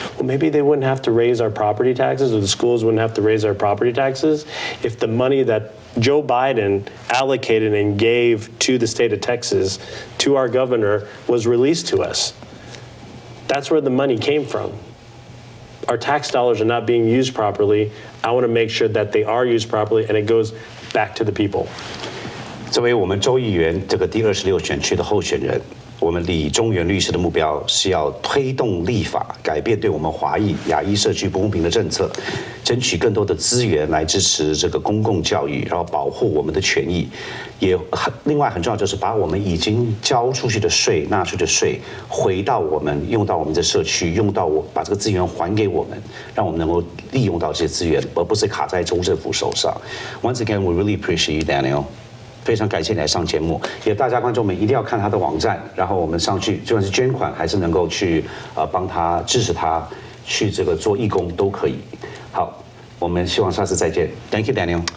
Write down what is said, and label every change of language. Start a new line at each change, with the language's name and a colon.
English: Well, maybe they wouldn't have to raise our property taxes, or the schools wouldn't have to raise our property taxes, if the money that Joe Biden allocated and gave to the state of Texas, to our governor, was released to us. That's where the money came from. Our tax dollars are not being used properly. I want to make sure that they are used properly, and it goes back to the people.
Chinese: 作为我们州议员这个第26选区的候选人，我们李中原律师的目标是要推动立法，改变对我们华裔、亚裔社区不公平的政策，争取更多的资源来支持这个公共教育，然后保护我们的权益。另外很重要就是把我们已经交出去的税、纳税的税回到我们，用到我们的社区，把这个资源还给我们，让我们能够利用到这些资源，而不是卡在州政府手上。
English: Once again, we really appreciate you, Daniel.
Chinese: 非常感谢你来上节目，也大家观众们一定要看他的网站，然后我们上去，就算是捐款，还是能够去帮他支持他，去这个做义工都可以。好，我们希望下次再见。
English: Thank you, Daniel.